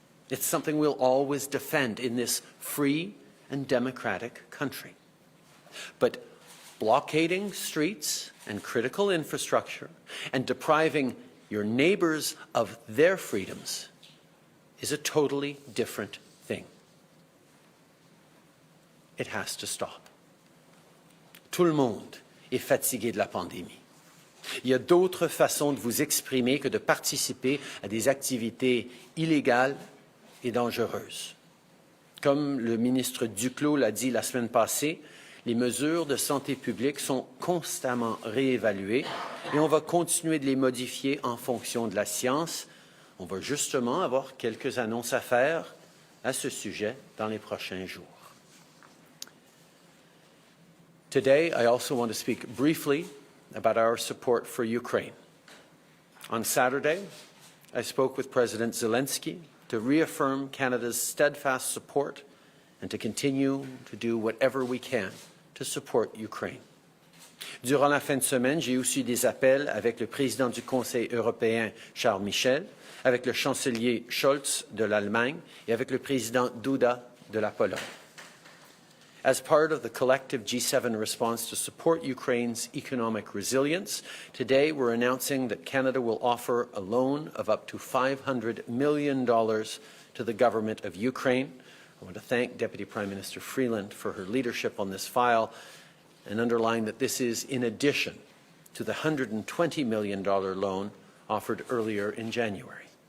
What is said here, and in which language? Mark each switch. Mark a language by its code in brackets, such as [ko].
[en] It's something we'll always defend in this free and democratic country. But blockading streets and critical infrastructure and depriving your neighbors of their freedoms is a totally different thing. It has to stop. [fr] Tout le monde est fatigué de la pandémie. Il y a d'autres façons de vous exprimer que de participer à des activités illégales et dangereuses. Comme le ministre Duclos l'a dit la semaine passée, les mesures de santé publique sont constamment réévaluées et on va continuer de les modifier en fonction de la science. On va justement avoir quelques annonces à faire à ce sujet dans les prochains jours. [en] Today, I also want to speak briefly about our support for Ukraine. On Saturday, I spoke with President Zelensky to reaffirm Canada's steadfast support and to continue to do whatever we can to support Ukraine. [fr] Durant la fin de semaine, j'ai aussi des appels avec le président du Conseil européen, Charles Michel, avec le chancelier Scholz de l'Allemagne et avec le président Duda de la Pologne. [en] As part of the collective G7 response to support Ukraine's economic resilience, today we're announcing that Canada will offer a loan of up to $500 million to the government of Ukraine. I want to thank Deputy Prime Minister Freeland for her leadership on this file and underline that this is in addition to the $120 million loan offered earlier in January.